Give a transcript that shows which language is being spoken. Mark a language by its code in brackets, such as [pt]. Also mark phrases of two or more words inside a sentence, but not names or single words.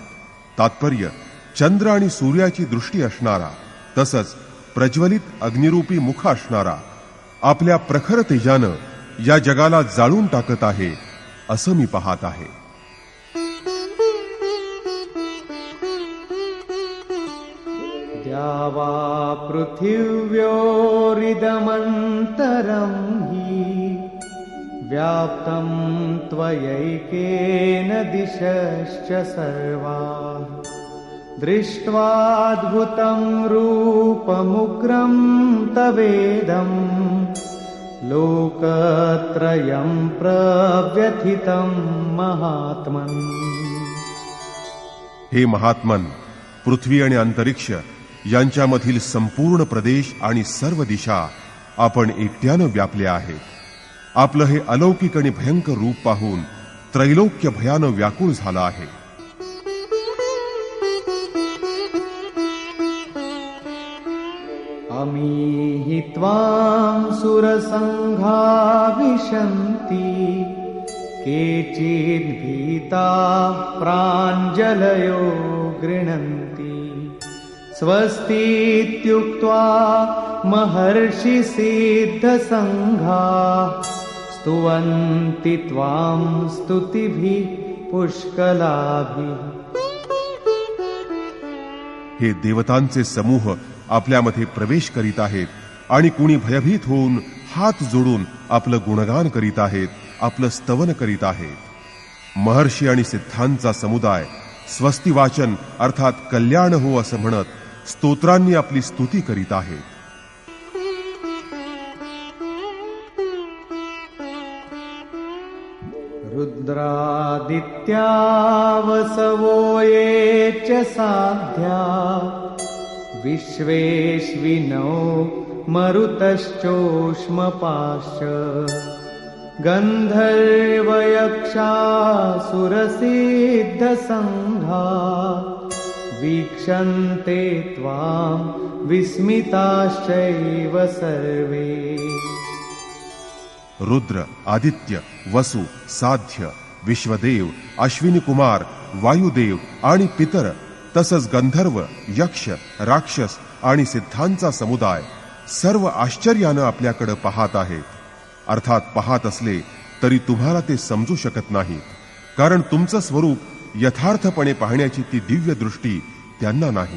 [mr] तात्पर्य चंद्र आणि सूर्याची दृष्टी असणारा, तसंच प्रज्वलित अग्निरूपी मुख असणारा, आपल्या प्रखर तेजानं या जगाला जाळून टाकत आहे असं मी पाहत आहे. [sa] द्यावा पृथिव्योरिदमन्तरं हि व्याप्तं त्वयैकेन दिशश्च सर्वाः दृष्ट्वाद्भुतं रूपमुग्रं तवेदं लोकत्रयं प्रव्यथितं महात्मन्. [mr] हे महात्मन, पृथ्वी आणि अंतरिक्ष यांच्यामधील संपूर्ण प्रदेश आणि सर्व दिशा आपण एकट्यानं व्यापल्या आहेत. आपलं हे अलौकिक आणि भयंकर रूप पाहून त्रैलोक्य भयानं व्याकुळ झालं आहे. [sa] अमीहि त्वां सुरसङ्घा विशन्ति केचिद्भीताः प्राञ्जलयो गृह्णन्ति स्वस्तीत्युक्त्वा महर्षिसिद्धसङ्घाः स्तुवन्ति त्वां स्तुतिभिः पुष्कलाभिः. [mr] हे देवतांचे समूह आपल्यामध्ये प्रवेश करीत आहेत आणि कुणी भयभीत होऊन हात जोडून आपलं गुणगान करीत आहेत, आपलं स्तवन करीत आहेत. महर्षी आणि सिद्धांचा समुदाय स्वस्ती वाचन अर्थात कल्याण हो असं म्हणत स्तोत्रांनी आपली स्तुती करीत आहेत. [sa] रुद्रादित्या वसवो ये च साध्या विश्वेश्विनो मरुतश्चोष्मपाश्च गन्धर्वयक्षासुरसिद्धसङ्घा वीक्षन्ते त्वां विस्मिताश्चैव सर्वे. [mr] रुद्र, आदित्य, वसु, साध्य, विश्वदेव, अश्विनी कुमार, वायुदेव आणि पितर तसंच गंधर्व, यक्ष, राक्षस आणि सिद्धांचा समुदाय सर्व आश्चर्यानं आपल्याकडे पाहत आहेत. अर्थात पाहत असले तरी तुम्हाला ते समजू शकत नाहीत, कारण तुमचं स्वरूप यथार्थपणे पाहण्याची ती दिव्य दृष्टी त्यांना नाही.